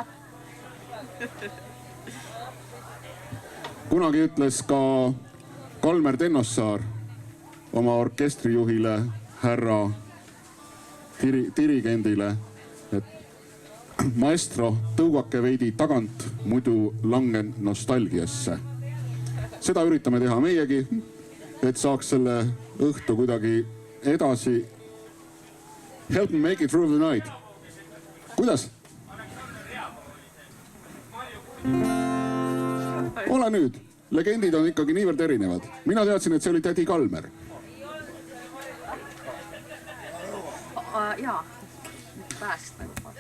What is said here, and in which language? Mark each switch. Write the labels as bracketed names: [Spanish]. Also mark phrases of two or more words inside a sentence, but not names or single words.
[Estonian] Kunagi ütles ka Kalmer Tennossaar oma orkestrijuhile, härra dirigendile, et maestro, tõugake veidi tagant, muidu langen nostalgiasse. Seda üritame teha meiegi, et saaks selle õhtu kuidagi edasi. [English] Help me make it through the night. [Estonian] Kuidas? Ole nüüd. Legendid on ikkagi niivõrd erinevad. Mina teadsin, et see oli tädi Kalmer. Jaa, pääst nagu.